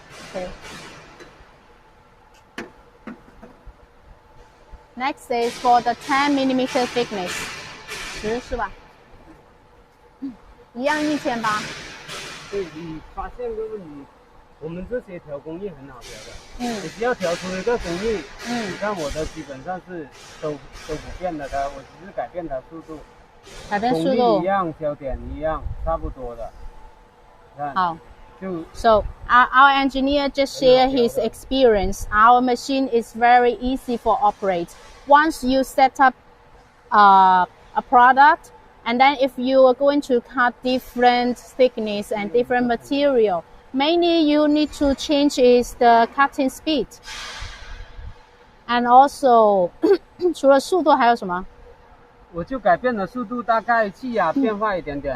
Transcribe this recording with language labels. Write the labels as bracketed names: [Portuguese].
[English] Okay. Next is for the 10 millimeter thickness. [Chinese] 10是吧？一样1800。对，你发现个问题，我们这些调工艺很好调的。你只要调出一个工艺，你看我的基本上是都不变的，我只是改变它速度。改变速度。工艺一样，焦点一样，差不多的。看。好。 [English] So our engineer just shared his experience. Our machine is very easy for operate. Once you set up a product, and then if you are going to cut different thickness and different material, mainly you need to change is the cutting speed. And also, [Chinese] 除了速度还有什么？我就改变了速度，大概气压变化一点点。